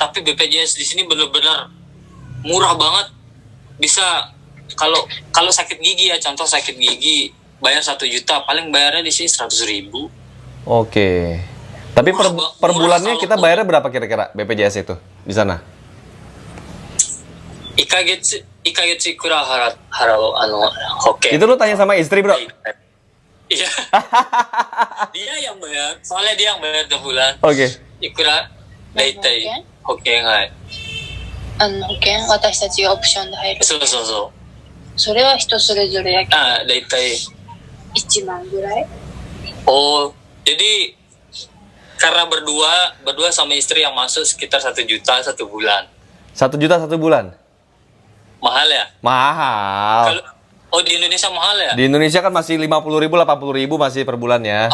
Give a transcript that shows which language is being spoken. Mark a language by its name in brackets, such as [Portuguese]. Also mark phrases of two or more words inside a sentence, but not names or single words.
[Indonesian] Tapi BPJS di sini bener-bener murah banget. Bisa kalau sakit gigi ya, contoh sakit gigi bayar 1 juta, paling bayarnya di sini 100.000. Oke. Tapi per Murah bulannya kalau- kita bayarnya berapa kira-kira BPJS itu di sana? [Japanese] 1ヶ月くらい払う保険。 [Indonesian] Itu lu tanya sama istri bro? Iya. Dia yang bayar. Soalnya dia yang bayar tiap bulan. Oke. [Japanese] いくらだいたい保険、はい。保険私たちがオプションで入る。そうそうそう。それは人それぞれやけどだいたい。 1万ぐらい。 [Indonesian] Oh, jadi karena berdua sama istri yang masuk sekitar 1 juta 1 bulan. 1 juta 1 bulan? Mahal ya? Mahal. Oh, di Indonesia mahal ya? Di Indonesia kan masih 50.000, 80.000 masih per bulannya.